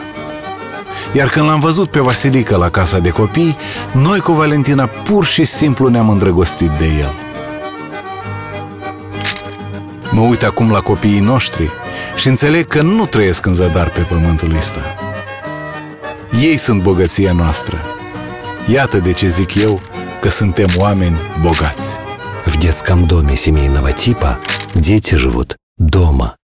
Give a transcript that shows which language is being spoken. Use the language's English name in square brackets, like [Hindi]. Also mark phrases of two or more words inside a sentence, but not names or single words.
[Romanian] Iar când l-am văzut pe Vasilică la casa de copii, noi cu Valentina pur și simplu ne-am îndrăgostit de el. Mă uit acum la copiii noștri și înțeleg că nu trăiesc în zadar pe pământul ăsta. Ei sunt bogăția noastră. Iată de ce zic eu că suntem oameni bogați. [Russian] В детском доме семейного типа дети живут дома.